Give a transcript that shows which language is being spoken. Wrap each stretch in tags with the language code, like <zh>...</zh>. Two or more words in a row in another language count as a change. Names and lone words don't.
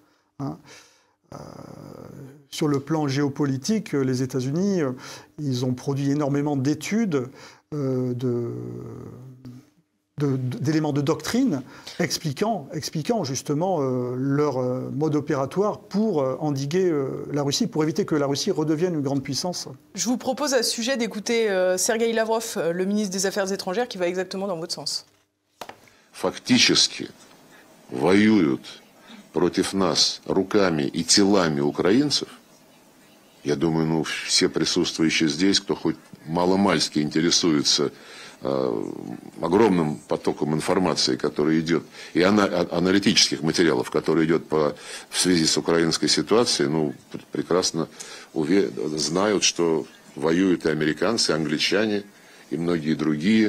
<fr>Sur le plan géopolitique, les États-Unis, ils ont produit énormément d'études, d'éléments de doctrine expliquant justement leur mode opératoire pour endiguer la Russie, pour éviter que la Russie redevienne une grande puissance. Je vous propose à ce sujet d'écouter Sergueï Lavrov, le ministre des Affaires étrangères, qui va exactement dans votre sens.</fr> <ru>Фактически воюют против нас руками и телами украинцев. Я думаю, ну, все присутствующие здесь, кто хоть маломальски интересуется огромным потоком информации, который идет, и аналитических материалов, который идет в связи с украинской ситуацией, ну, прекрасно знают, что воюют и американцы, и англичане, и многие другие.</ru>